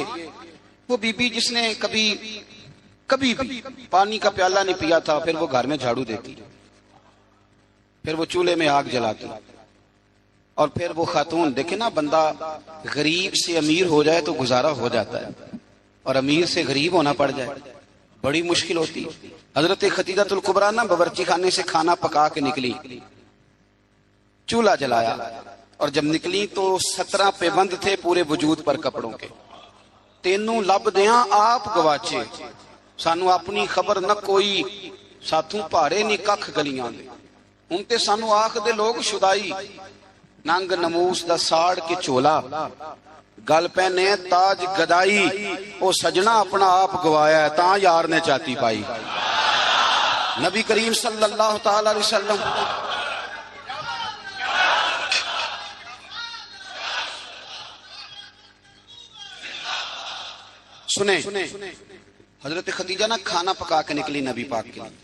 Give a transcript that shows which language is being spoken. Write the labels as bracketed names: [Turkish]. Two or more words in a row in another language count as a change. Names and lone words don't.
[Urdu] وہ بی بی جس نے کبھی بھی پانی کا پیالہ نہیں پیا تھا, پھر وہ گھر میں جھاڑو دیتی, پھر وہ چولہے میں آگ جلاتی, اور پھر وہ خاتون, دیکھیں نا بندہ غریب سے امیر ہو جائے تو گزارا ہو جاتا ہے, اور امیر سے غریب ہونا پڑ جائے بڑی مشکل ہوتی. حضرت خدیجہ الکبریٰ نا باورچی خانے سے کھانا پکا کے نکلی, چولہا جلایا, اور جب نکلی تو 17 پیبند تھے پورے وجود پر کپڑوں کے. [Punjabi] تینوں لب دیاں آپ گواچے, سانو اپنی خبر نہ کوئی, ساتھوں پارے نہیں ککھ گلیاں دے. ہن تے سانو آکھ دے لوگ شدائی, ننگ نموس دا ساڑ کے چولا, گل پہنے تاج گدائی او سجنا اپنا آپ گوایا ہے تاں یار نے چاتی پائی. [Urdu] نبی کریم صلی اللہ تعالی علیہ وسلم سنیں حضرت خدیجہ نا کھانا پکا کے نکلی نبی پاک کے لیے.